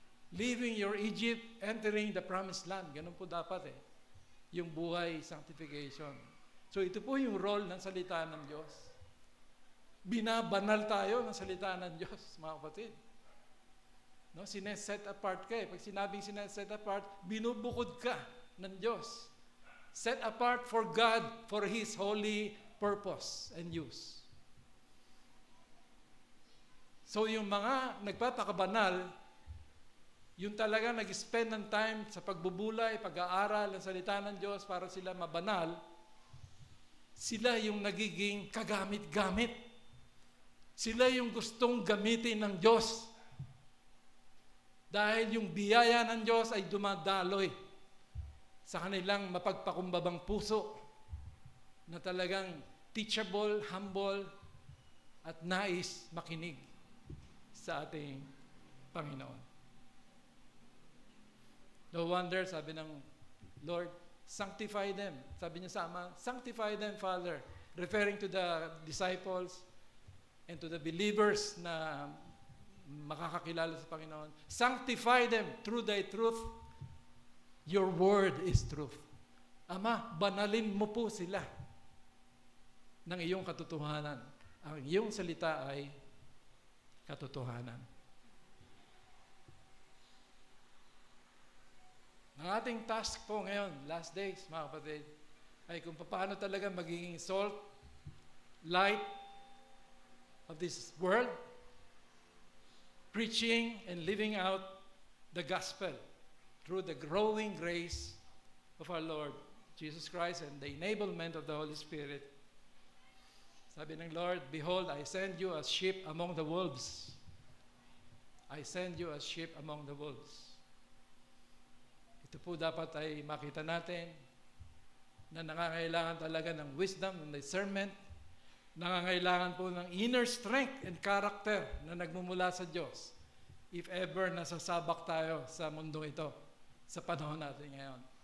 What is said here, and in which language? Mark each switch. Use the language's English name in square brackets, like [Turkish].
[English] Leaving your Egypt, entering the promised land. [Filipino] Ganun po dapat yung buhay sanctification. So ito po yung role ng salita ng Diyos. Binabanal tayo ng salita ng Diyos, mga kapatid. No, sineset apart ka. Pag sinabing sineset apart, binubukod ka ng Diyos. [English] Set apart for God, for His holy purpose and use. [Filipino] So yung mga nagpapakabanal, yung talaga nag-spend ng time sa pagbubulay, pag-aaral ng salita ng Diyos para sila mabanal, sila yung nagiging kagamit-gamit. Sila yung gustong gamitin ng Diyos. Dahil yung biyaya ng Diyos ay dumadaloy sa kanilang mapagpakumbabang puso na talagang [English] teachable, humble, [Filipino] at nais makinig sa ating Panginoon. [English] No wonder, [Filipino] sabi ng [English] Lord, sanctify them. [Filipino] Sabi niya sa Ama, [English] sanctify them, Father. Referring to the disciples and to the believers [Filipino] na makakakilala sa Panginoon. [English] Sanctify them through thy truth. Your word is truth. [Filipino] Ama, banalin mo po sila ng iyong katotohanan. Ang iyong salita ay katotohanan. Ang ating [English] task [Filipino] po ngayon, [English] last days, [Filipino] mga kapatid, ay kung paano talaga magiging [English] salt, light of this world, preaching and living out the gospel through the growing grace of our Lord Jesus Christ and the enablement of the Holy Spirit. [Filipino] Sabi ng [English] Lord, behold, I send you as sheep among the wolves. I send you as sheep among the wolves. [Filipino] Ito po dapat ay makita natin na nangangailangan talaga ng wisdom, ng discernment, nangangailangan po ng [English] inner strength and character [Filipino] na nagmumula sa Diyos if ever nasasabak tayo sa mundo ito, sa panahon natin ngayon.